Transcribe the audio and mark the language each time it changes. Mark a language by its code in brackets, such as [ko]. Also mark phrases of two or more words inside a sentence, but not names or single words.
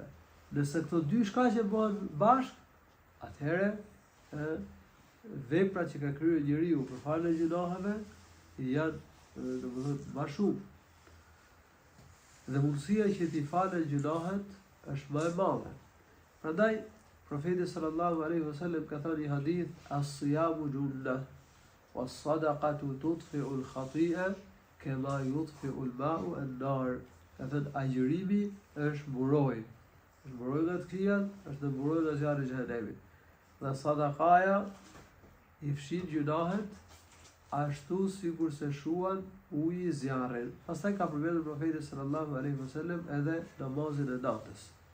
[sq] Nëse këto dy shkaqe bëhen bashkë, atëherë veprat që ka kryer njeriu për faljen e gjunaheve janë domethënë më shumë. Dhe mundësia që t'i falen gjunahet është më e madhe. Prandaj profeti [ar] صلى الله عليه وسلم [sq] ka thënë në hadith, [ar] الصيام جنة والصدقة تطفئ الخطيئة كما يطفئ الماء النار. [sq] Ka thënë agjërimi është mburojë. Është mburojë nga të këqijat, është mburojë nga zjarri i xhehenemit. Dhe sadakaja i fshin gjunahet ashtu sikur se shuan uji i zjarrit. Pastaj ka përmendur profeti [ar] صلى الله عليه وسلم [sq] edhe namazin e natës.